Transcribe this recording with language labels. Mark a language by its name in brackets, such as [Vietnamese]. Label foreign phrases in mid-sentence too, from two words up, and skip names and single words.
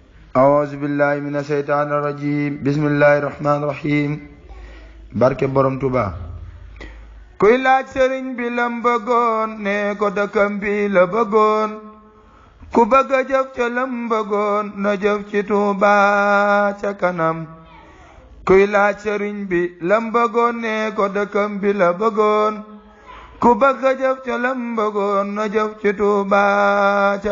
[Arabic] أعوذ بالله من الشيطان الرجيم بسم الله الرحمن الرحيم [Wolof] barke borom Tuuba kuy laaj sëriñ bi lam bëggoon ne ko dëkkam bi la bëggoon ku bëgg a jëf ca lam bëggoon na jëf ci Tuuba ca kanam kuy laaj sëriñ bi lam bëggoon ne ko dëkkam bi la bëggoon ku bëgg a jëf ca lam bëggoon na jëf ci Tuuba ca